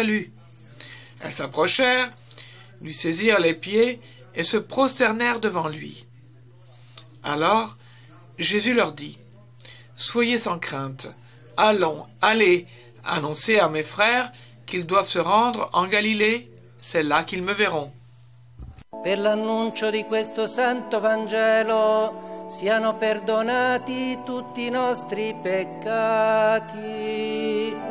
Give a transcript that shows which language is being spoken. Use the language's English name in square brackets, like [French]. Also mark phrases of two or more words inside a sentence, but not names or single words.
[French] » Elles s'approchèrent, lui saisirent les pieds et se prosternèrent devant lui. Alors Jésus leur dit, « Soyez sans crainte. Allons, allez, annoncer à mes frères qu'ils doivent se rendre en Galilée. C'est là qu'ils me verront. » [Italian] Per l'annuncio di questo santo Vangelo siano perdonati tutti i nostri peccati.